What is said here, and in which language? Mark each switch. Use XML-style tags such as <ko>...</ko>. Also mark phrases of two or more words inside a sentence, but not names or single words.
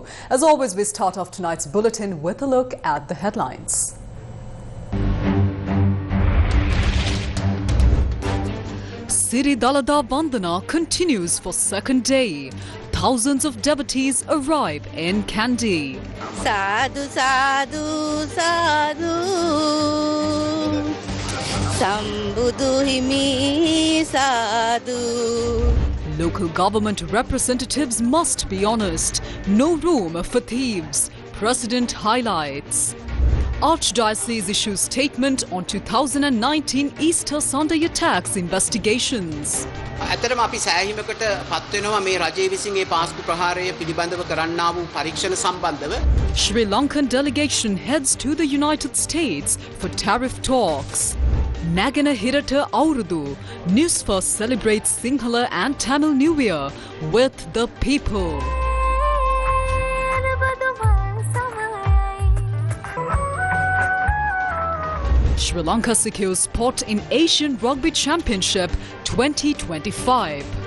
<en>As always, we start off tonight's bulletin with a look at the headlines. Siri Dalada Bandana continues for second day. Thousands of devotees arrive in Kandy.</en> <si>සාධු, සාධු, සාධු, සම්බුදු හිමි සාධු.</si> <en>Local government representatives must be honest. No room for thieves. President highlights. Archdiocese issues statement on 2019 Easter Sunday attacks investigations.</en> <si>ඇතරම අපි සෑහීමකට පත් වෙනවා මේ රජයේ විසින් ඒ පාස්කු ප්‍රහාරය පිළිබඳව කරන්නා වූ පරීක්ෂණ සම්බන්ධව.</si> <en>Sri Lankan delegation heads to the United States for tariff talks.</en> <si>නැගෙන හිරුට අවුරුදු.</si> <en>Newsfirst celebrates Sinhala and Tamil New Year with the people. Sri Lanka secures spot in Asian Rugby Championship 2025.</en>